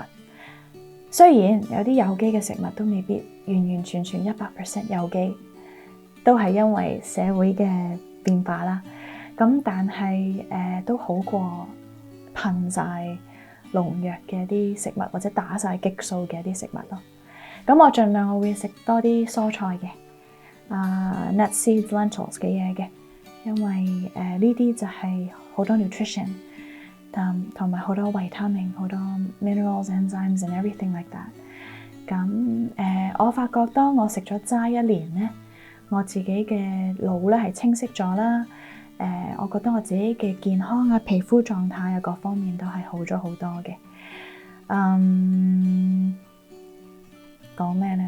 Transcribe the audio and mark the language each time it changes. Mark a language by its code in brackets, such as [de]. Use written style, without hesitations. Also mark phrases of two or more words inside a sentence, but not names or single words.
[yue] 雖然有啲有機嘅食物都未必完完全全100% 有機，都係因為社會嘅變化啦。咁但係都好過噴晒農藥嘅啲食物，或者打晒激素嘅啲食物咯。咁我盡量我會食多啲蔬菜嘅 ， [en] nuts, seeds, lentils [yue] 嘅嘢嘅，因為呢啲就係好多 nutrition，同埋好多維他命，好多 [en] minerals, enzymes and everything like that。 [yue] 咁我發覺當我食咗齋1年咧，我自己嘅腦咧係清晰咗啦。我覺得我自己嘅健康啊、皮膚狀態啊各方面都係好咗好多嘅。講咩咧？